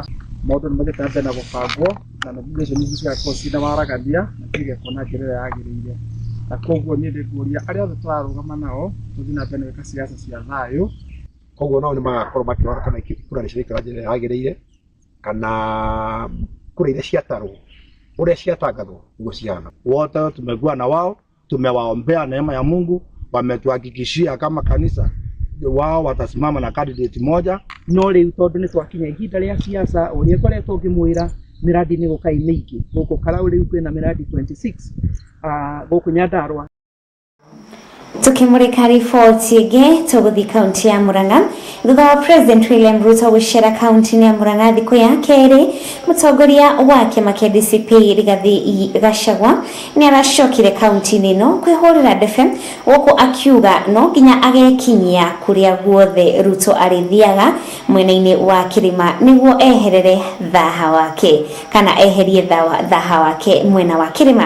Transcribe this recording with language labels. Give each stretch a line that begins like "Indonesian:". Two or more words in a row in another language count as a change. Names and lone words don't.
Kikuyu: Maũndũ nĩmagĩtambia na gũbangwo na nomination ici cigakorwo ciĩna waragania na cigekwo na njĩra ĩrĩa yagĩrĩire. Na koguo niĩ ndĩkũria arĩa othe tũrarũgama nao tũthiĩ na mbere gwĩka siasa cia thayũ. Koguo nao nĩmagakorwo makĩrora kana kura nĩciraikara njĩra ĩrĩa yagĩrĩire kana kura iria ciatarwo ũrĩa ciatangathwo nĩguo cihana.
Swahili: Wote tumekuwa na wao, tumewaombea neema ya Mungu, wametuhakikishia kama kanisa wao watasimama na candidate moja.
Kikuyu: No rĩu tondũ nĩ twakinya ihinda rĩa siasa ũrĩa koretwo ngĩmwĩra miradi nĩ gũkai mĩingĩ gũkũ Karau rĩu kwĩna miradi 26 gũkũ Nyandarua. Tukimurika riboti ĩngĩ tũgũthiĩ kaunti ya Murang'a. Thutha wa President William Ruto gũcera kaunti ya Murang'a thikũ ya kerĩ, mũtongoria wa kĩama kĩa DCP Rigathi Gachagua nĩaracokire kaunti-inĩ ĩno kwĩhũrĩra ndebe, gũkũ akiuga no nginya agekinyia kũrĩa guothe Ruto arĩthiaga mwena-inĩ wa kĩrĩma nĩguo eherere thaha wake kana eherie thaha wake mwena wa kĩrĩma.